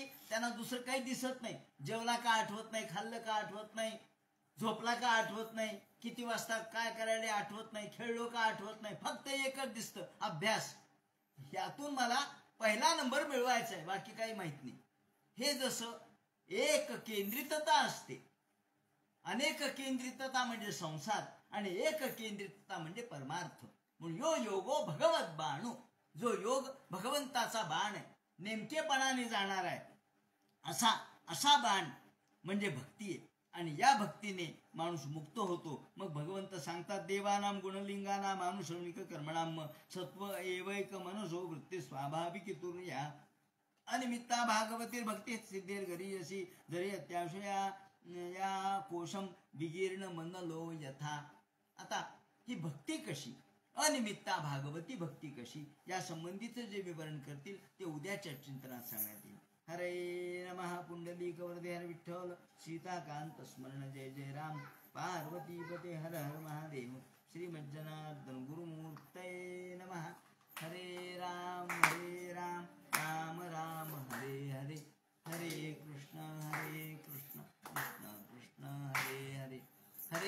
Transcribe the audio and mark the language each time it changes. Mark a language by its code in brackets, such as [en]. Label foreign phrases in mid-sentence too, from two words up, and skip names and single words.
[mr] त्यांना दुसरं काही दिसत नाही. जेवला का आठवत नाही, खाल्लं का आठवत नाही, झोपला का आठवत नाही, किती वाजता काय करायला आठवत नाही, खेळलो का आठवत नाही, फक्त एकच दिसतं अभ्यास. यातून मला पहिला नंबर मिळवायचा आहे, बाकी काही माहित नाही. हे जसं एक केंद्रितता असते, अनेक केंद्रितता म्हणजे संसार आणि एक केंद्रितता म्हणजे परमार्थ. म्हणून [sa] यो योगो भगवत बाणू. [mr] जो योग भगवंताचा बाण आहे, नेमकेपणाने जाणार आहे, असा बाण म्हणजे भक्ती आहे. आणि या भक्तीने माणूस मुक्त होतो. मग भगवंत सांगतात [sa] देवानाम गुणलिंगानाम अनुश्रमिक कर्मणाम सत्व एवैक मनसो वृत्ती स्वाभाविक तुर्या अनिमित्ता भागवतीर भक्ती सिद्धेर गरीयसी जरी अत्याशया या कोशम विगीर्ण मनलो यथा. [mr] आता ही भक्ती कशी, [sa] अनिमित्ता भागवती [mr] भक्ती कशी, या संबंधीचं जे विवरण करतील ते उद्याच्या चिंतनात सांगण्यात येईल. [sa] हरे नमः. [mr] पुंडलिक वरदे हर विठ्ठल. [sa] सीताकांत स्मरण जय जय राम. पार्वती पते हर हर महादेव. श्रीमज्जनार्दन गुरुमूर्तये नमः. हरे राम राम राम हरे हरे. हरे कृष्ण कृष्ण कृष्ण हरे हरे.